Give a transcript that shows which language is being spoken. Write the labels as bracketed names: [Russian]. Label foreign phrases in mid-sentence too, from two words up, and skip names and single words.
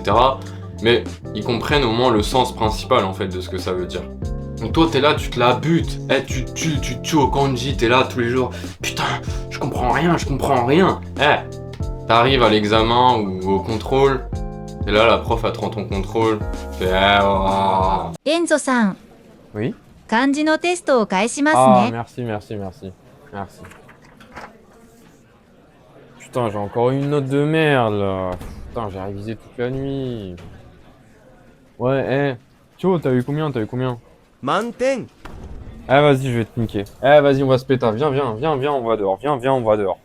[French] Mais ils comprennent au moins le sens principal en fait de ce que ça veut dire. Donc toi t'es là, tu te la butes, tu tues au kanji, t'es là tous les jours, putain, je comprends rien. T'arrives à l'examen ou au contrôle, et là la prof attend ton contrôle, tu fais [Japanese] エンゾさん、 [French] Oui. [Japanese] 漢字のテストを返します Ah ね。 [French] merci. Putain j'ai encore une note de merde là. Putain j'ai révisé toute la nuit. Ouais Tio t'as eu combien? Manten. Ah vas-y je vais te niquer. Vas-y on va se péter. Viens on va dehors. Viens on va dehors.